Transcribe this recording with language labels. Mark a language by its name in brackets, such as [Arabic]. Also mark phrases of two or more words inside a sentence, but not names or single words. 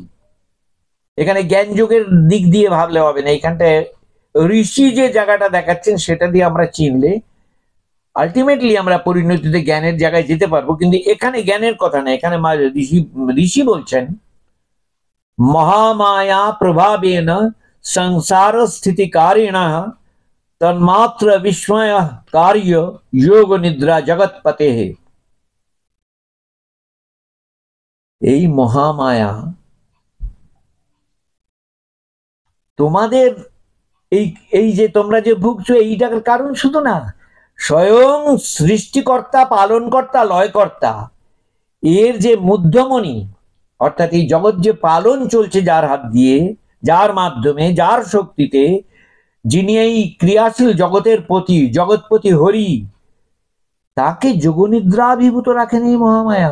[Bangla] এখানে জ্ঞান যোগের দিক দিয়ে ভাবলে হবে না, এখানটায় ঋষি যে জায়গাটা দেখাচ্ছেন সেটা দিয়ে আমরা চিনলে আলটিমেটলি আমরা পরিণতিতে জ্ঞানের জায়গায় যেতে পারবো। কিন্তু এখানে জ্ঞানের কথা না, এখানে ঋষি বলছেন [Sanskrit] महामाया प्रभावेन संसार स्थितिकारिणः तन्मात्र विस्मय कार्य योग निद्रा जगतपते। [Bangla] এই মহামায়া তোমাদের এই এই যে তোমরা যে ভুগছো এইটার কারণ শুধু না, স্বয়ং সৃষ্টিকর্তা পালনকর্তা লয়কর্তা এর যে মধ্যমণি অর্থাৎ এই জগৎ যে পালন চলছে যার হাত দিয়ে, যার মাধ্যমে, যার শক্তিতে, যিনি এই ক্রিয়াশীল জগতের পতি, জগৎপতি হরি, তাকে যোগনিদ্রাভিভূত রাখেন এই মহামায়া।